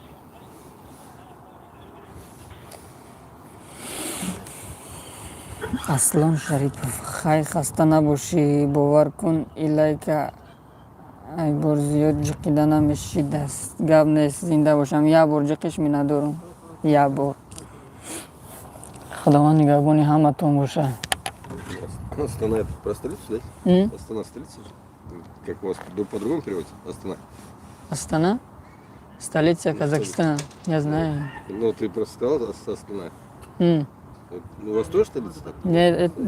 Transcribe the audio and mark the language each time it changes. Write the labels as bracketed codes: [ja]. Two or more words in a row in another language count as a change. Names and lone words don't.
[tg] аслон шарипов, хай хаста набошӣ, бовар кун илайка ай бор зиёд ҷиқида намешӣ, даст гап нест. зинда бошам, як бор ҷиқиш ми надорам, як бор. худованд нигаҳбони ҳаматон боша. [ru] Астана это про столицу, да? Астана столица? Как у вас по-другому переводится? Астана? Астана? Столица Казахстана, я знаю. Ну, ты просто сказал Астана. М. У вас тоже столица так? Я...